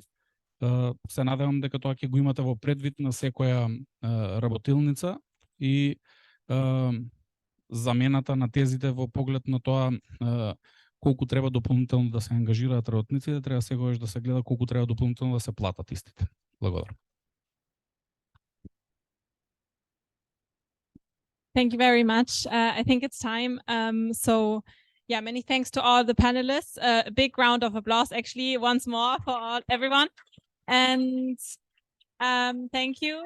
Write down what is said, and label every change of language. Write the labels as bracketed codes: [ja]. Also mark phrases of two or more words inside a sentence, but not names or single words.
[mk] Се надевам дека тоа ќе го имате во предвид на секоја работилница и замената на тезите во поглед на тоа колку треба дополнително да се ангажираат работниците, треба секогаш да се гледа колку треба дополнително да се платат истите. Благодарам. [en] Thank you very much. I think it's time. So yeah, many thanks to all the panelists. A big round of applause, actually, once more for everyone. And thank you.